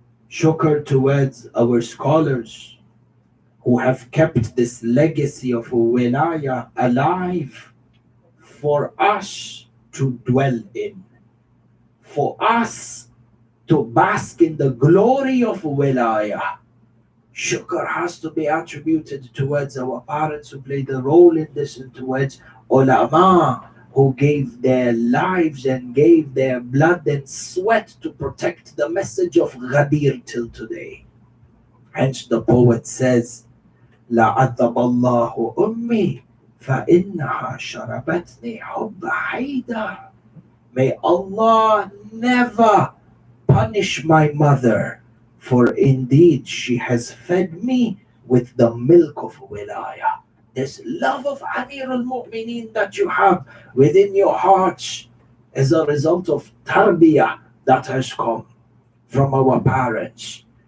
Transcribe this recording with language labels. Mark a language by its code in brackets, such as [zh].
[en] Shukr towards our scholars who have kept this legacy of wilayah alive for us to dwell in, for us to bask in the glory of wilayah. Shukr has to be attributed towards our parents who played a role in this, and towards ulama who gave their lives and gave their blood and sweat to protect the message of Ghadeer till today. [ar] Hence the poet says, لَعَذَّبَ اللَّهُ أُمِّي فَإِنَّهَا شَرَبَتْنِي حُبَّ حَيْدَرٍ. [en] May Allah never punish my mother, for indeed she has fed me with the milk of wilayah. This love of Amir al-Mu'mineen that you have within your hearts is a result of tarbiyah that has come from our parents.